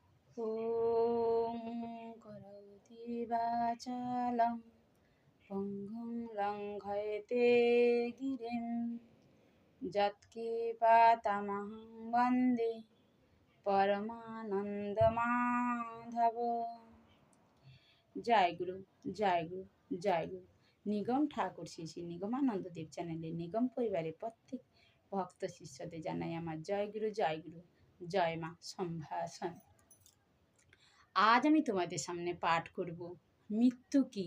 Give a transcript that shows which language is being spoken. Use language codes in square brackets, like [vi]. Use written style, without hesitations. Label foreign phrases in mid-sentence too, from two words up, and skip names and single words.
[sa] ॐ करोति वाचालं पङ्गुं लङ्घयते गिरिं यत्कृपातमहं वन्दे परमानन्दमाधव। [bn] জয় গুরু, জয় গুরু, জয় গুরু। নিগম ঠাকুর শ্রী শ্রী নিগমানন্দ দেব চ্যানেলে নিগম পরিবারের প্রত্যেক ভক্ত শিষ্যদের জানাই আমার জয় গুরু, জয় গুরু, জয় মা সম্ভাষণ। আজ আমি তোমাদের সামনে পাঠ করব মৃত্যু কি।